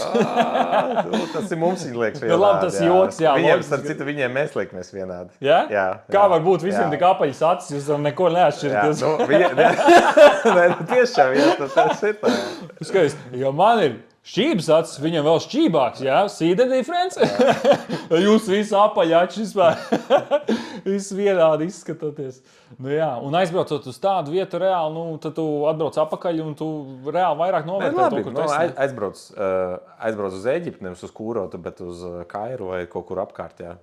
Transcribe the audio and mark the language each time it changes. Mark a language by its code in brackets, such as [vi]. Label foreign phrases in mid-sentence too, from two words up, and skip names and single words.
[lv] Tas ir mums, viņi liekas vienādi. Labi, tas joks, jā. Viņiem, starp citu, viņiem mēs liekamies vienādi. Jā? Jā. Kā var būt visiem tik apaļas acis, jūs tam neko neatšķiraties? Tiešām, tas ir tā. Skaist, ja man ir šķības acis, viņam vēl šķībāks, jā? [en] See the difference? [lv] Jūs visi apaļāči vispār. Visi vienādi izskatoties. Nu jā, un aizbraucot uz tādu vietu reāli, tad tu atbrauc atpakaļ un tu reāli vairāk novērtē to, kur tu esi. Aizbrauc uz Ēģipti, nevis uz Kūrotu, bet uz Kairu vai kaut kur apkārt, jā.